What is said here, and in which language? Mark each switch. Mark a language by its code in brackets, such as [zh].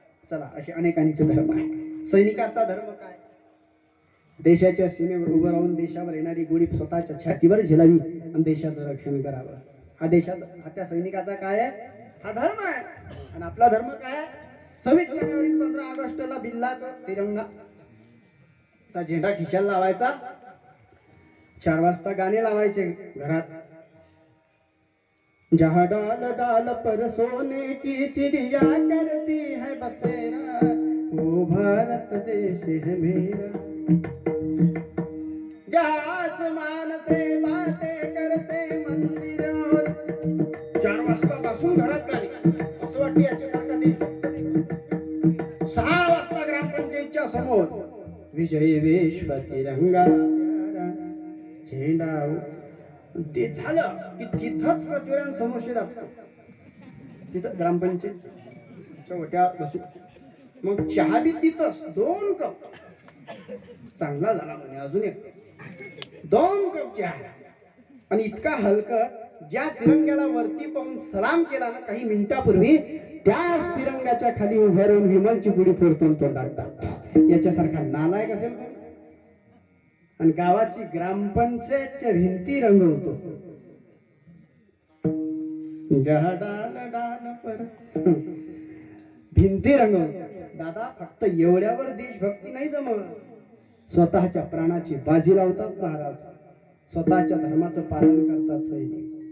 [mr] चला, असे अनेकांचे धर्म आहे. सैनिकाचा धर्म काय? देशाच्या सीमेवर उभं राहून देशावर येणारी गोळी स्वतःच्या छातीवर झेलावी आणि देशाचं रक्षण करावं. हा त्या सैनिकाचा काय आहे? हा धर्म आहे. आणि आपला धर्म काय आहे? 26 जानेवारी 15 ऑगस्टला बिल्लाचा तिरंगा झेंडा खिशाला लावायचा, 4 वाजता गाणे लावायचे घरात. [hi] जहाँ डाल डाल पर सोने की चिड़िया करती है बसेरा, वो भारत देश है मेरा. जहाँ आसमान से बातें करते मंदिर और. [mr] 4 वाजता पासून घरात गाणे. असं वाटतं याच्यासारखा देश. 6 वाजता ग्रामपंचायतच्या समोर विजय विश्व तिरंगा प्यारा झेंडा. ते झालं की तिथंच कचोऱ्यांसमोर लागतो. तिथं ग्रामपंचायत ओट्या बसू. मग चहा बी तिथंच 2 कप. चांगला झाला म्हणे, अजून एक 2 कप चहा. आणि इतका हलकट, ज्या तिरंग्याला वरती पाहून सलाम केला ना काही मिनिटापूर्वी, त्याच तिरंगाच्या खाली उभं राहून विमलची पुडी फोडतो तोंडात टाकतो. याच्यासारखा नालायक असेल. आणि गावाची ग्रामपंचायतच्या भिंती रंगवतो. [hi] जहा डाल डाल पर [mr] भिंती रंगव. दादा फक्त एवढ्यावर देशभक्ती नाही जमत, स्वतःच्या प्राणाची बाजी लावतात महाराज, स्वतःच्या धर्माचं पालन करतात सैनिक.